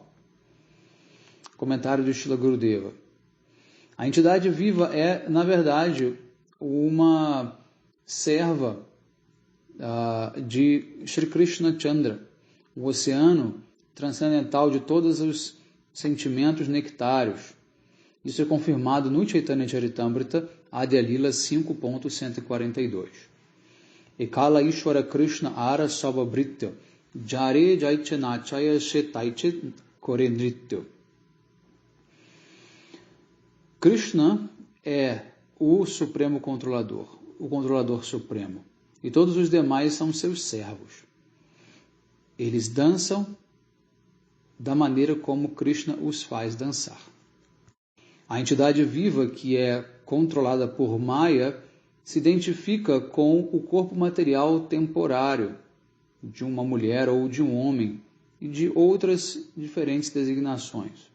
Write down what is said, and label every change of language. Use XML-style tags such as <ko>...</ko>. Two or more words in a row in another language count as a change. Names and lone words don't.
<pt>Comentário do Srila Gurudeva. A entidade viva é, na verdade, uma serva de Shri Krishna Chandra, o oceano transcendental de todos os sentimentos nectários. Isso é confirmado no Chaitanya Charitamrita, Adya Lila 5.142.</pt> <bn>একলে ঈশ্বর কৃষ্ণ আর সবভৃত্য যারে যৈছে নাচায় সেতৈছে করে নৃত্য.</bn> <pt>Krishna é o Supremo Controlador, o Controlador Supremo, e todos os demais são seus servos. Eles dançam da maneira como Krishna os faz dançar. A entidade viva, que é controlada por Maya, se identifica com o corpo material temporário de uma mulher ou de um homem e de outras diferentes designações.</pt>